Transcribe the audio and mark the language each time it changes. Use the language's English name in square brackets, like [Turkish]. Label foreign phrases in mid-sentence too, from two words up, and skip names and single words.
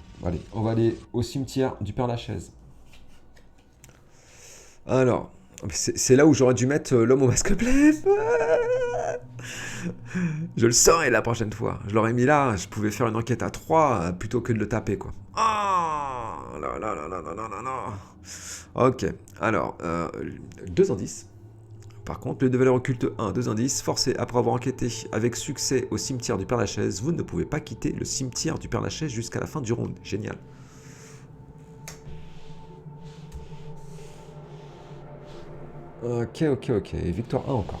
[French] Allez, on va aller au cimetière du Père-Lachaise. Alors, c'est là où j'aurais dû mettre l'homme au masque blême. Je le saurais la prochaine fois. Je l'aurais mis là, je pouvais faire une enquête à 3 plutôt que de le taper, quoi. Oh là là là là là là là là. Ok, alors, 2 indices. Par contre, le de valeur occulte 1, 2 indices. Forcé après avoir enquêté avec succès au cimetière du Père-Lachaise, vous ne pouvez pas quitter le cimetière du Père-Lachaise jusqu'à la fin du round. Génial. Ok, ok, ok. Victoire 1 encore.